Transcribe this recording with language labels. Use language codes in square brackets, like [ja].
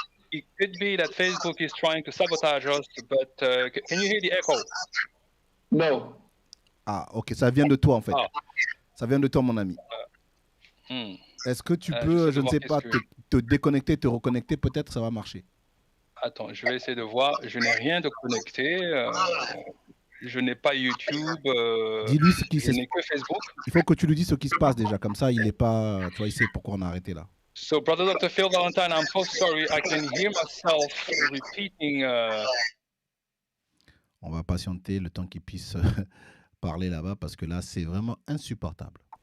[en] It could be that Facebook is trying to sabotage us, but can you hear the echo? No. [fr] Ah, ok, ça vient de toi en fait. Ah. Ça vient de toi, mon ami. Est-ce que tu peux, je ne sais pas, te déconnecter, te reconnecter? Peut-être ça va marcher. Attends, je vais essayer de voir. Je n'ai rien de connecté. Je n'ai pas YouTube. Dis-lui ce qui se Je n'ai que Facebook. Il faut que tu lui dises ce qui se passe déjà. Comme ça, il n'est pas. Tu vois, il sait pourquoi on a arrêté là. [en] So, Brother Dr. Phil Valentine, I'm so sorry. I can hear myself repeating. [fr] On va patienter le temps qu'il puisse parler là-bas parce que là, c'est vraiment insupportable.